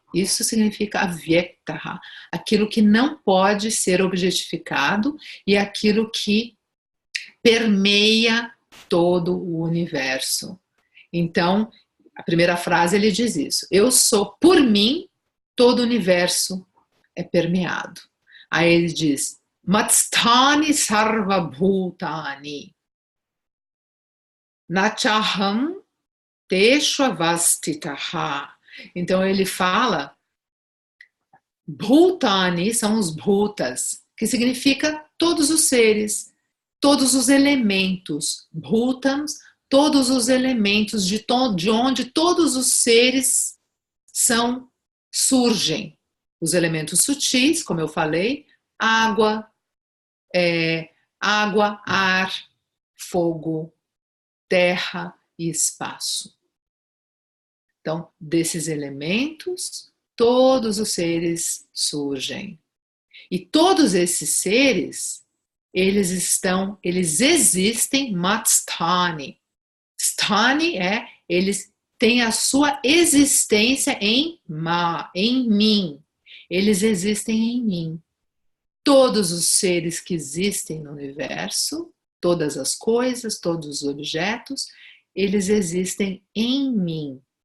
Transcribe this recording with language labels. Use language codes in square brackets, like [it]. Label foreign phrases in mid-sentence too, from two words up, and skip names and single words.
[pt] Isso significa avyaktaha, aquilo que não pode ser objetificado e aquilo que permeia todo o universo. Então, a primeira frase ele diz isso. Eu sou, por mim, todo o universo é permeado. Aí ele diz, [sa] मत्स्थानि सर्व भूतानि नचाहं तेष्ववस्थितः. [pt] Então ele fala, bhutani são os bhutas, que significa todos os seres, todos os elementos. Bhutams, todos os elementos de onde todos os seres surgem. Os elementos sutis, como eu falei, água, ar, fogo, terra e espaço. Então, desses elementos, todos os seres surgem. E todos esses seres, eles existem matstani. Stani eles têm a sua existência em mim. Eles existem em mim. Todos os seres que existem no universo, todas as coisas, todos os objetos, eles existem em mim.